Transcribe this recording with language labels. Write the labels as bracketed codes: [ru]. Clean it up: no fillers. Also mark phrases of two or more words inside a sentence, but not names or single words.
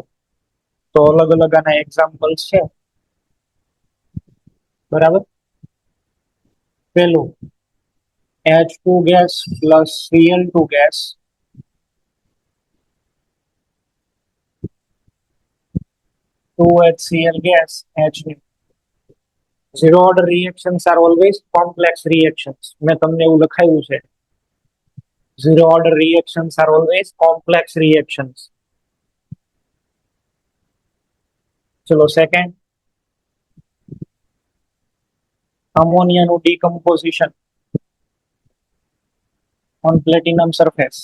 [gu] તો અલગ અલગ આના એક્ઝામ્પલ્સ છે, બરાબર. [en] પેલું H2 gas plus Cl2 gas to HCl gas H2. Zero order reactions are always complex reactions. [gu] મેં તમને એવું લખાયું છે. [en] Zero order reactions are always complex reactions. [gu] ચલો સેકન્ડ, અમોનિયાનું [en] decomposition on platinum surface.